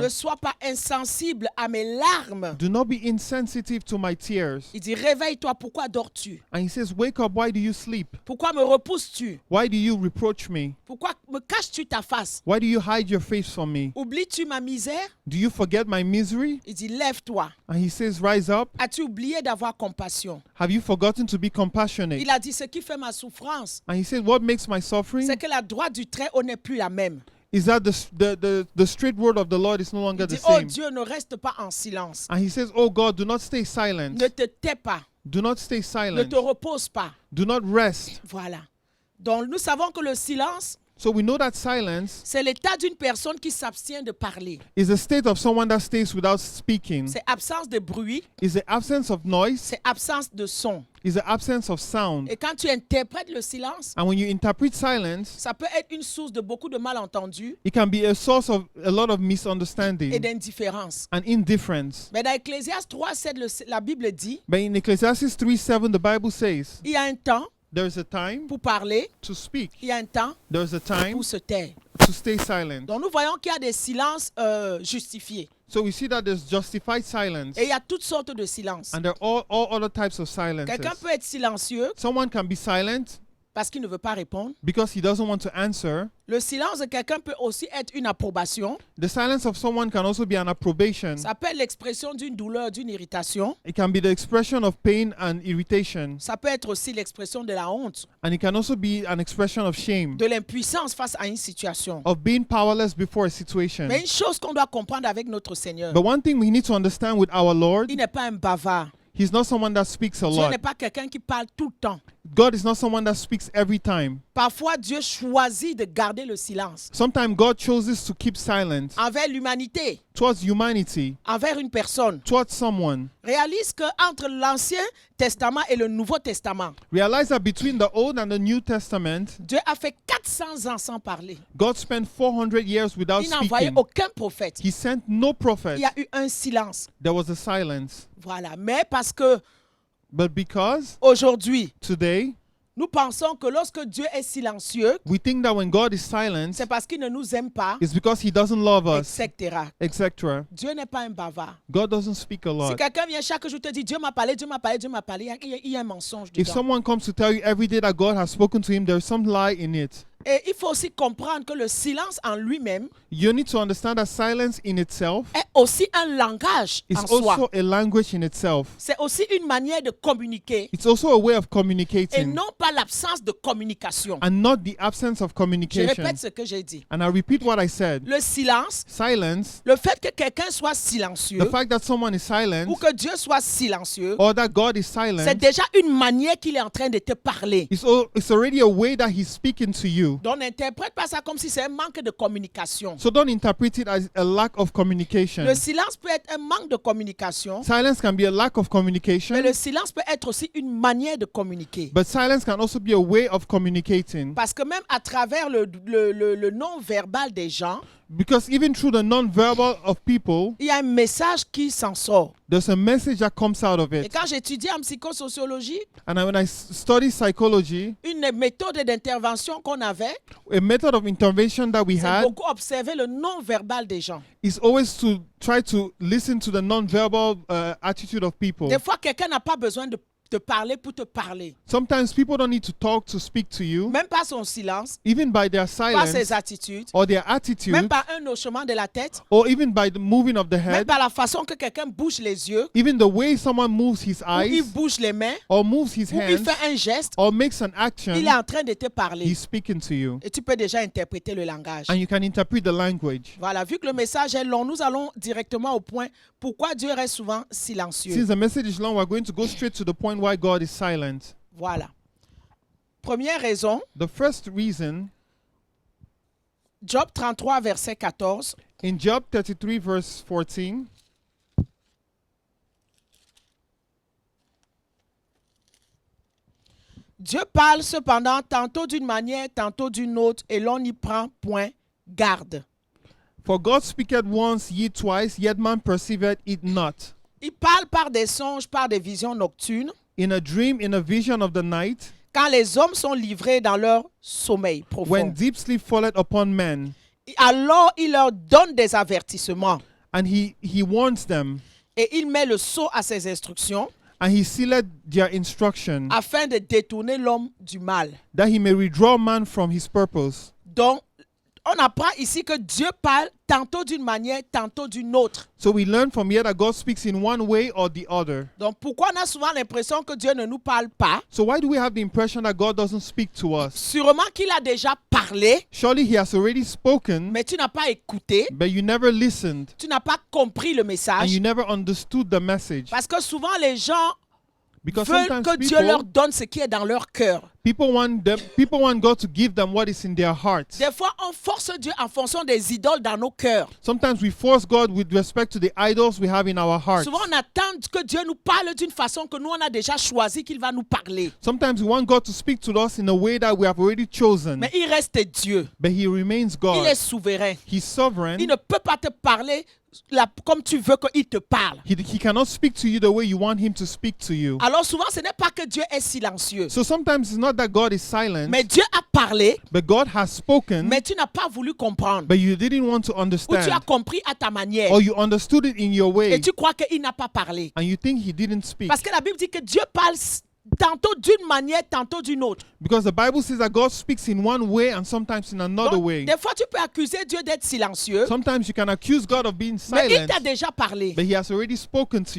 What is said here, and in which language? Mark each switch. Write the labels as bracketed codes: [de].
[fr] Ne sois pas insensible à mes larmes. [en] Do not be insensitive to my tears. [fr] Il dit, réveille-toi, pourquoi dors-tu? [en] And he says, wake up, why do you sleep? [fr] Pourquoi me repousses-tu? [en] Why do you reproach me? [fr] Pourquoi me caches-tu ta face? [en] Why do you hide your face from me? [fr] Oublies-tu ma misère? [en] Do you forget my misery? [fr] Il dit, lève-toi. [en] And he says, rise up. [fr] As-tu oublié d'avoir compassion? [en] Have you forgotten to be compassionate? [fr] Il a dit, ce qui fait ma souffrance, [en] And he said, what makes my suffering? [fr] c'est que la droite du Très-Haut n'est plus la même. [en] Is that the straight word of the Lord is no longer [fr] Il [en] the [fr] dit, oh [en] same. [fr] Dieu, ne reste pas en silence. [en] And he says, oh God, do not stay silent. [fr] Ne te tais pas. [en] Do not stay [fr] Ne [en] silent. [fr] te repose pas. [en] Do not rest. [fr] Voilà. Donc nous savons que le silence, [en] So we know that silence [fr] c'est l'état d'une personne qui s'abstient de parler. [en] is a state of someone that stays without speaking. [fr] C'est absence de bruit, [en] Is the absence of noise. [fr] c'est absence de son. [en] Is the absence of sound. [fr] Et quand tu interprètes le silence, [en] And when you interpret silence, [fr] ça peut être une source de beaucoup de malentendus [en] it can be a source of a lot of [fr] et [en] misunderstanding [fr] d'indifférence. [en] and indifference. [fr] Mais dans Ecclésiaste 3:7, la Bible dit, [en] But in Ecclesiastes 3:7, the Bible says, [fr] il y a un temps [en] there is a time [fr] pour parler, [en] to speak. [fr] il y a un temps [en] There is a time [fr] pour se taire. [en] to stay silent. [fr] Donc nous voyons qu'il y a des silences justifiés. [en] So we see that there's justified silence. [fr] Et il y a toutes sortes de silences. [en] And there are all other types of silences. [fr] Quelqu'un peut être silencieux [en] Someone can be silent [fr] parce qu'il ne veut pas répondre. [en] because he doesn't want to answer. [fr] Le silence de quelqu'un peut aussi être une approbation. [en] The silence of someone can also be an approbation. [fr] Ça peut être l'expression d'une douleur, d'une irritation. [en] It can be the expression of pain and irritation. [fr] Ça peut être aussi l'expression de la honte, [en] And it can also be an expression of shame, [fr] de l'impuissance face à une situation. [en] of being powerless before a situation. [fr] Mais une chose qu'on doit comprendre avec notre Seigneur, [en] But one thing we need to understand with our Lord, [fr] il n'est pas un bavard. [en] He's not someone that speaks a [fr] Dieu [en] lot. [fr] n'est pas quelqu'un qui parle tout le temps. [en] God is not someone that speaks every time. [fr] Parfois, Dieu choisit de garder le silence [en] Sometimes God chooses to keep silent [fr] envers l'humanité, [en] towards humanity, [fr] envers une personne. [en] towards someone. [fr] Réalise qu'entre l'Ancien Testament et le Nouveau Testament, [en] Realize that between the Old and the New Testament, [fr] Dieu a fait 400 ans sans parler. [en] God spent 400 years without [fr] Il n'a envoyé [en] speaking. [fr] aucun prophète. [en] He sent no prophet. [fr] Il y a eu un silence. [en] There was a silence. [fr] Voilà. Mais parce que [en] But because [fr] aujourd'hui, [en] today, [fr] nous pensons que lorsque Dieu est silencieux, [en] we think that when God is silent, [fr] c'est parce qu'il ne nous aime pas, [en] it's because He doesn't love us, [fr] etc. [en] etc. [fr] Dieu n'est pas un bavard. [en] God doesn't speak a [fr] Si [en] lot. [fr] quelqu'un vient chaque jour te dire Dieu m'a parlé, Dieu m'a parlé, Dieu m'a parlé, il y a un mensonge [en] If [fr] dedans. [en] someone comes to tell you every day that God has spoken to him, there's some lie in it. [fr] Et il faut aussi comprendre que le silence en lui-même [en] You need to understand that silence in itself [fr] est aussi un langage [en] is [fr] en soi. [en] also a language in itself. [fr] C'est aussi une manière de communiquer [en] It's also a way of [fr] et [en] communicating [fr] non pas l'absence de communication. [en] and not the absence of [fr] Je [en] communication. [fr] répète ce que j'ai dit. [en] And I repeat what I said. [fr] Le silence, [en] Silence, [fr] le fait que quelqu'un soit silencieux [en] the fact that someone is silent [fr] ou que Dieu soit silencieux, [en] or that God is [fr] c'est [en] silent, [fr] déjà une manière qu'il est en train de te parler. [en] it's already a way that he's speaking to you. [fr] Donc n'interprète pas ça comme si c'est un manque de communication. [en] So don't interpret it as a lack of communication. [fr] Le silence peut être un manque de communication, [en] Silence can be a lack of [fr] mais [en] communication, [fr] le silence peut être aussi une manière de communiquer. [en] but silence can also be a way of communicating. [fr] Parce que même à travers le non-verbal des gens, [en] Because even through the non-verbal of people, [fr] il y a un message qui s'en sort. [en] there's a message that comes out of [fr] Et [en] it. [fr] quand j'étudiais en psychosociologie, [en] And when I study psychology, [fr] une méthode d'intervention qu'on avait, [en] a method of intervention that we [fr] c'est [en] had [fr] beaucoup observer le non-verbal des gens. [en] is always to try to listen to the non-verbal attitude of people. [fr] Des fois, quelqu'un n'a pas besoin de te parler pour te parler. [en] Sometimes people don't need to talk to speak to you, [fr] Même pas son silence, [en] even by their [fr] pas ses [en] silence [fr] attitudes, [en] or their [fr] même [en] attitude, [fr] pas un hochement de la tête, [en] or even by the moving of the [fr] même [en] head, [fr] pas la façon que quelqu'un bouge les yeux, [en] even the way someone moves his [fr] ou il [en] eyes [fr] bouge les mains, [en] or moves his [fr] ou il [en] hands [fr] fait un geste, [en] or makes an action, [fr] il est en train de te parler. [en] he's speaking to you. [fr] Et tu peux déjà interpréter le langage. [en] And you can interpret the language. [fr] Voilà, vu que le message est long, nous allons directement au point. Pourquoi Dieu reste souvent [en] Since [fr] silencieux? [en] the message is long, we're going to go straight to the point why God is silent. [fr] Voilà. Première raison, [en] The first reason, [fr] Job 33, verset 14. [en] in Job 33, verse 14, [fr] Dieu parle cependant tantôt d'une manière, tantôt d'une autre, et l'on n'y prend point garde. [en] for God speaketh once, yet twice, yet man perceiveth it not. [fr] Il parle par des songes, par des visions nocturnes, [en] In a dream, in a vision of the night, [fr] quand les hommes sont livrés dans leur sommeil profond. [en] when deep sleep falleth upon men, [fr] Alors il leur donne des avertissements [en] and he warns them, [fr] et il met le sceau à ses instructions [en] and he sealeth their instruction, [fr] afin de détourner l'homme du mal. [en] that he may withdraw man from his purpose. [fr] Donc, on apprend ici que Dieu parle tantôt d'une manière, tantôt d'une autre. [en] So we learn from here that God speaks in one way or the other. [fr] Donc, pourquoi on a souvent l'impression que Dieu ne nous parle pas? [en] So why do we have the impression that God doesn't speak to us? [fr] Sûrement qu'il a déjà parlé, [en] Surely he has already spoken, [fr] mais tu n'as pas écouté, [en] but you never listened [fr] tu n'as pas compris le [en] and [fr] message. [en] you never understood the message. [fr] Parce que souvent, les gens [en] Because [fr] veulent [en] sometimes [fr] que Dieu leur [en] people, [fr] donne ce qui est dans leur cœur. [en] People want God to give them what is in their hearts. [fr] Des fois, on force Dieu en fonction des idoles dans nos cœurs. [en] Sometimes we force God with respect to the idols we have in our hearts. [fr] Souvent, on attend que Dieu nous parle d'une façon que nous, on a déjà choisi qu'il va nous parler. [en] Sometimes we want God to speak to us in a way that we have already chosen. [fr] Mais il reste Dieu. [en] But He remains [fr] Il est [en] God. [fr] souverain. [en] He's sovereign. [fr] Il ne peut pas te parler comme tu veux qu'il te parle. [en] He cannot speak to you the way you want Him to speak to you. [fr] Alors souvent, ce n'est pas que Dieu est silencieux. [en] So sometimes it's not that God is silent, [fr] Mais Dieu a parlé, [en] but God has spoken, [fr] mais tu n'as pas voulu comprendre. [en] but you didn't want to [fr] Ou tu as [en] understand, [fr] compris à ta manière. [en] or you understood it in your way, [fr] Et tu crois qu'il n'a pas parlé. [en] and you think He didn't speak. [fr] Parce que la Bible dit que Dieu parle tantôt d'une manière, tantôt d'une autre. [en] Because the Bible says that God speaks in one way and sometimes in another [fr] Donc, [en] way. [fr] des fois, tu peux accuser Dieu d'être silencieux, [en] Sometimes you can accuse God of being [fr] mais il [en] silent, [fr] t'a déjà parlé. [en] but He has already spoken to